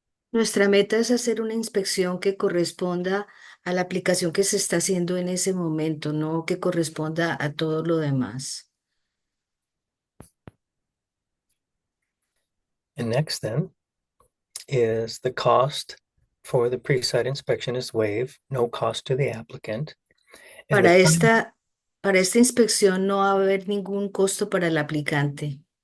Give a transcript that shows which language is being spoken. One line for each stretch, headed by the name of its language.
Spanish: Nuestra meta es hacer una inspección que corresponda a la aplicación que se está haciendo en ese momento, no que corresponda a todo lo demás.
English: And next then is the cost for the pre-site inspection is waived, no cost to the applicant. And
Spanish: Para esta inspección no va a haber ningún costo para el aplicante.